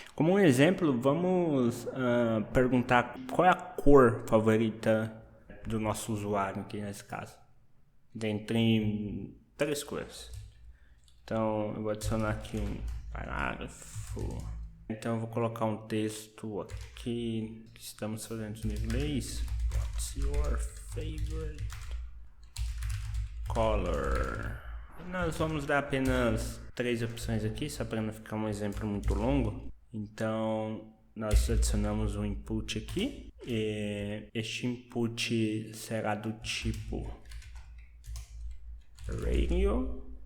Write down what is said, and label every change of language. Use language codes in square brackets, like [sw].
[pt] Como um exemplo, vamos perguntar qual é a cor favorita do nosso usuário aqui nesse caso, dentre 3 cores. Então eu vou adicionar aqui um parágrafo. Então eu vou colocar um texto aqui que estamos fazendo no inglês. [en] What's your favorite color? [pt] Nós vamos dar apenas 3 opções aqui, só para não ficar um exemplo muito longo. Então nós adicionamos um input aqui. E este input será do tipo radio.